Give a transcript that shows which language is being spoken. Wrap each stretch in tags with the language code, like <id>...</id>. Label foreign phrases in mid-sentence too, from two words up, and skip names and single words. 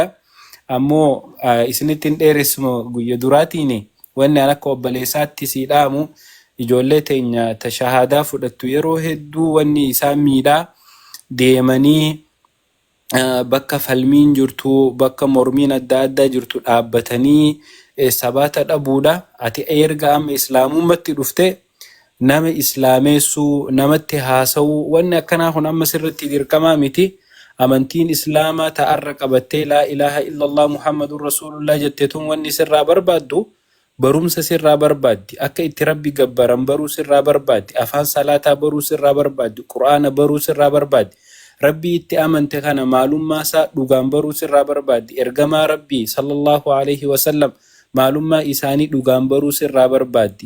<om>Ammoo isinitti hin dheeressu guyya duraatiin wanni an akka obboleessaatti si dhaamu ijoollee teenya ta shahaadaa fudhattu yeroo hedduu wanni isaan miidhaa deemanii bakka falmiin jirtu bakka mormiin adda addaa jirtu dhaabbatanii sabata dhabuudha. Ati erga amma islaamummaatti dhufte nama islaameessuu namatti haasa'uu wanni akkanaa kun amma sirritti dirqamaa miti. Amantiin islaamaa ta'arra qabattee</om> <ar>لا إله إلا الله محمد رسول الله</ar> <om>jetteetun wanni sirraa barbaaddu barumsa sirraa barbaaddi. Akka itti rabbi gabbaran baruu sirraa barbaaddi. Afaan salaataa baruu sirraa barbaaddi. Qur'aana baruu sirraa barbaaddi. Rabbi itti amante kana maalummaa isaa dhugaan baruu sirraa barbaaddi. Ergamaa rabbii</om> <ar>صلى الله عليه وسلم</ar> <om>maalummaa isaanii dhugaan baruu sirraa barbaaddi.</om>